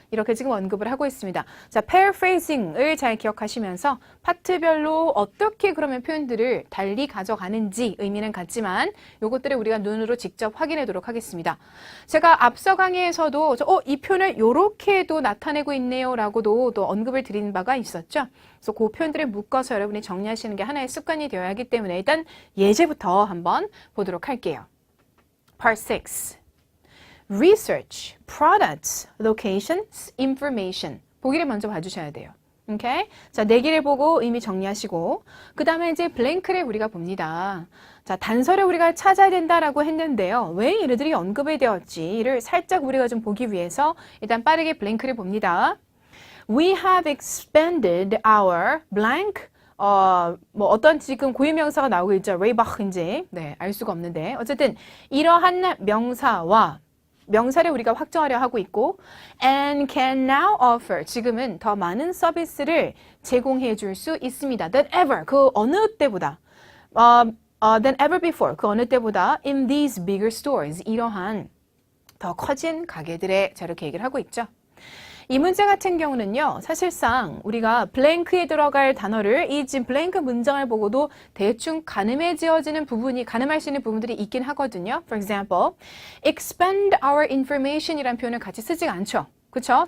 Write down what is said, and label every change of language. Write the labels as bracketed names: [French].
[Korean] 이렇게 지금 언급을 하고 있습니다. 자, paraphrasing을 잘 기억하시면서 파트별로 어떻게 그러면 표현들을 달리 가져가는지 의미는 같지만 요것들을 우리가 눈으로 직접 확인하도록 하겠습니다. 제가 앞서 강의에서도 이 표현을 요렇게도 나타내고 있네요 라고도 또 언급을 드린 바가 있었죠. 그래서 그 표현들을 묶어서 여러분이 정리하시는 게 하나의 습관이 되어야 하기 때문에 일단 예제부터 한번 보도록 할게요. [English] Part 6. Research, products, locations, information. [Korean] 보기를 먼저 봐주셔야 돼요. 오케이? 자, 네 개를 보고 의미 정리하시고 그 다음에 이제 블랭크를 우리가 봅니다. 자, 단서를 우리가 찾아야 된다라고 했는데요. 왜 얘네들이 언급이 되었지를 살짝 우리가 좀 보기 위해서 일단 빠르게 블랭크를 봅니다. [English] We have expanded our blank. [Korean] 어떤 지금 고유명사가 나오고 있죠. 레이바흐인지. 네, 알 수가 없는데. 어쨌든 이러한 명사와 명사를 우리가 확정하려 하고 있고 [English] and can now offer. [Korean] 지금은 더 많은 서비스를 제공해 줄 수 있습니다. [English] than ever. [Korean] 그 어느 때보다. [English] than ever before. [Korean] 그 어느 때보다 [English] in these bigger stores. [Korean] 이러한 더 커진 가게들에 자, 이렇게 얘기를 하고 있죠. 이 문제 같은 경우는요, 사실상 우리가 블랭크에 들어갈 단어를 이 지금 블랭크 문장을 보고도 대충 가늠해 지어지는 부분이, 가늠할 수 있는 부분들이 있긴 하거든요. [English] For example, expand our information [Korean] 이라는 표현을 같이 쓰지 않죠. 그렇죠?